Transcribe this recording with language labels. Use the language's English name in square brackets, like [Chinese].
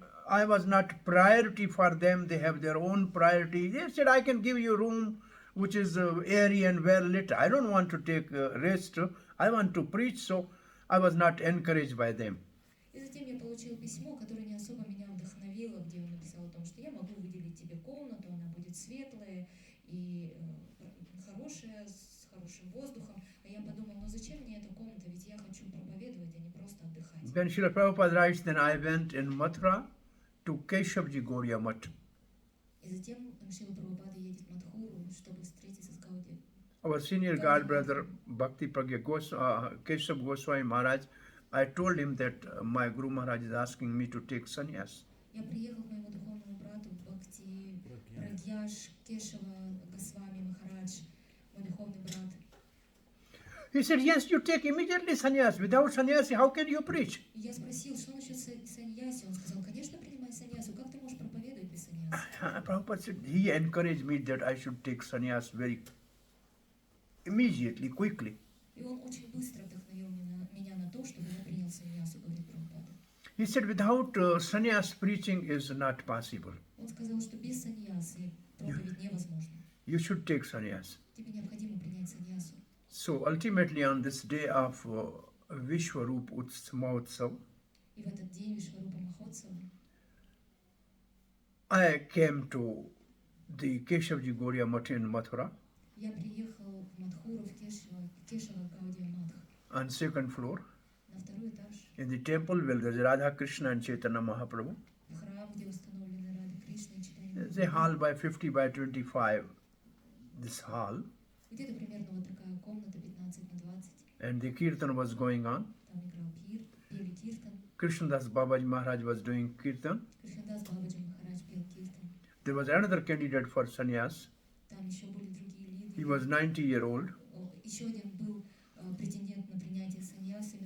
[English] I was not priority for them. They have their own priority. They said, I can give you room which is airy and well lit. I don't want to take rest. I want to preach. So I was not encouraged by them. [Russian] И затем я получил письмо, которое не особо меня вдохновило, где он написал о том, что я могу выделить тебе комнату, она будет светлая и хорошая, с хорошим воздухом. А я подумал, ну зачем мне эта комната, ведь я хочу проповедовать, а не просто отдыхать. [English] When Srila Prabhupada writes, then I went in Mathura to Keshavji Gauriya Mutt. [Russian] И затем Шрила Прабхупада едет в Мадхуру, чтобы встретиться с Гауди. [English] Our senior god brother Bhakti Pragya Keshav Goswami Maharaj, I told him that my Guru Maharaj is asking me to take sannyas. [Russian] Я приехал к моему духовному брату Бхакти Прагьяш Кешава Госвами Махарадж, мой духовный брат. [English] He said, yes, you take immediately sannyas. Without sannyas, how can you preach? [Russian] И я спросил, что насчет саньяси? Он сказал, конечно, принимай саньясу. Как ты можешь проповедовать без саньяси? [English] Prabhupada said, he encouraged me that I should take sannyas very immediately, quickly. [Russian] И он очень быстро вдохновил меня на то, чтобы я принял саньясу, говорит Прабхупада. [English] He said, without sannyas, preaching is not possible. [Russian] Он сказал, что без саньясы проповедь невозможна. [English] You should take sannyas. [Russian] Тебе необходимо принять саньясу. [English] So ultimately on this day of Vishwarup Mahotsav, [Russian] И в этот день Вишварупа Махотсава [English] I came to the Keshavji Gauriya Mutt in Mathura [Russian] я приехал в Мадхуру, в Кешава Гаудия Мадх, [English] on second floor [Russian] на второй этаж, [English] in the temple where there's Radha Krishna and Chaitanya Mahaprabhu. [Russian] в храм, где установлены Рада Кришна и Чайтанья [English] There's a hall by 50 by 25, this hall, [Russian] Где-то примерно вот такая комната 15 на 20. [English] and the kirtan was going on. [Russian] Там играл пели киртан. [English] Krishnadas Babaji Maharaj was doing kirtan. [Russian] Кришнадас Бабаджи Махарадж пел киртан. [English] There was another candidate for sannyas. [Russian] Там еще были другие [English] He [Russian] лидеры. [English] was 90-year-old. [Russian] Еще один был претендент на принятие саньяса, ему